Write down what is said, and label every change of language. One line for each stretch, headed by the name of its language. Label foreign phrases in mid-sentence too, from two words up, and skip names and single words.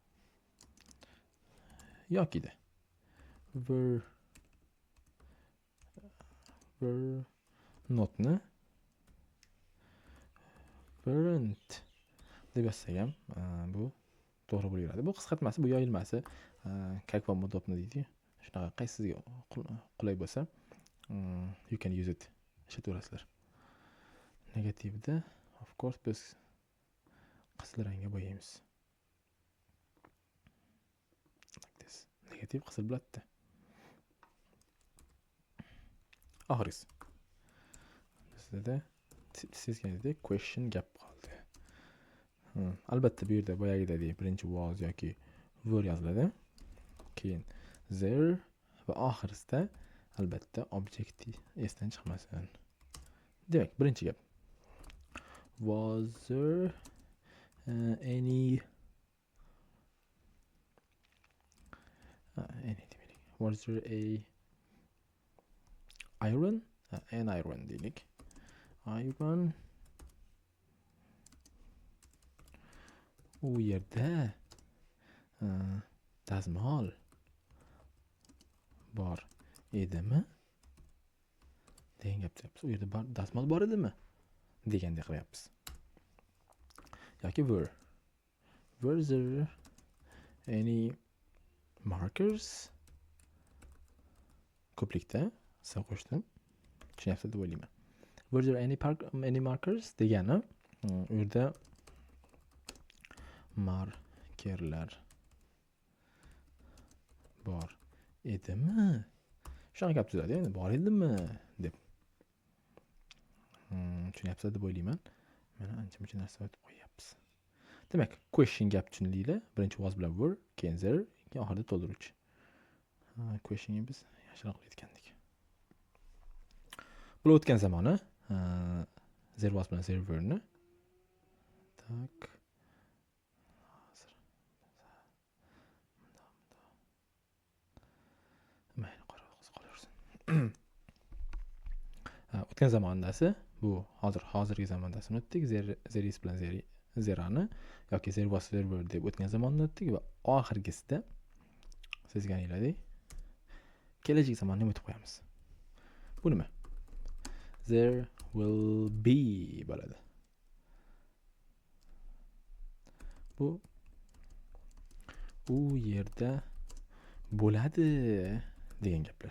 Uzbek: Yokida were notni weren't deb yozsak ham bu to'g'ri bo'laveradi. Bu qisqartmasi, bu yoyilmasi
Russian: как вам удобно
Uzbek: deydi. Shunaqa qaysisiga qulay bo'lsa
English: you can use it
Uzbek: ishlataverasizlar. Negativda
English: of course
Uzbek: biz qizil rangga bo'yaymiz.
English: Like this.
Uzbek: Negativ qizil bo'ladi. Oxirgisi. Bizda sezganingdek question gap qoldi. Albatta bu yerda boyagidek birinchi was yoki were yoziladi. Keyin there va oxirisida albatta objektiv esdan chiqmasin. Demak, birinchi gap.
English: Was there any was there an iron deylik.
Uzbek: Iron u yerda dazmol bor edimi degan gap deyapmiz. U yerda dazmol bor edimi degandek qilyapmiz.
English: Yoki were there any markers?
Uzbek: Ko'plikda siz qo'shdim. Tushunyapsiz deb o'ylayman.
English: Were there any markers
Uzbek: degani u yerda markerlar bor edimi? Shunaqa gap tuzadi, endi bor edimi deb. Tushunyapsiz deb o'ylayman. Mana ancha-muncha narsa aytib qo'yapmiz. Demak, question gap tushunildi. Birinchi was bilan were, keyin there, keyin oxirida to'ldiruvchi. Questionga biz yaxshiroq aytgandik. Bu o'tgan zamoni
English: there was
Uzbek: bilan
English: there were
Uzbek: ni tak o'tgan zamondasi bu hozirgi zamondasini o'tdik.
English: There is
Uzbek: bilan zerani yoki
English: there was there were
Uzbek: deb o'tgan zamonni o'tdik va oxirgisida sezganingizdek kelajak zamonni o'tib qo'yamiz. Bu nima?
English: There will be bo'ladi.
Uzbek: Bu u yerda bo'ladi degan gaplar.